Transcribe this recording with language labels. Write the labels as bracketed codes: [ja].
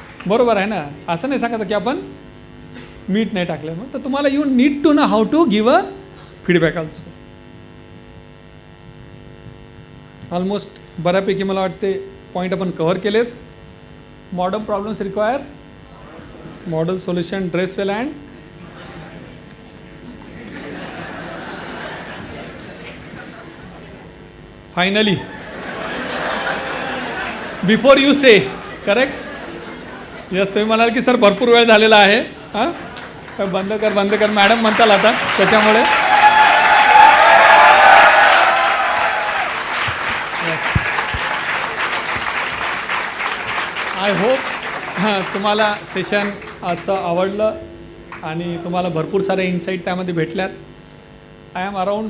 [mr] बरोबर आहे ना? असं नाही सांगत की आपण मीठ नाही टाकलं. मग तर तुम्हाला [en] You need to know how to give a feedback also. [mr] Almost बऱ्यापैकी मला वाटते पॉईंट आपण कव्हर केलेत. [en] Modern problems require model solution, dress well and finally before you say, correct? [mr] Yes, तुम्ही म्हणाल की सर भरपूर वेळ झालेला आहे, हां बंद कर मॅडम म्हणताल आता, त्याच्यामुळे [en] I hope [mr] तुम्हाला सेशन आजचं आवडलं आणि तुम्हाला भरपूर सारे इन्साईट त्यामध्ये भेटल्यात. [en] I am around.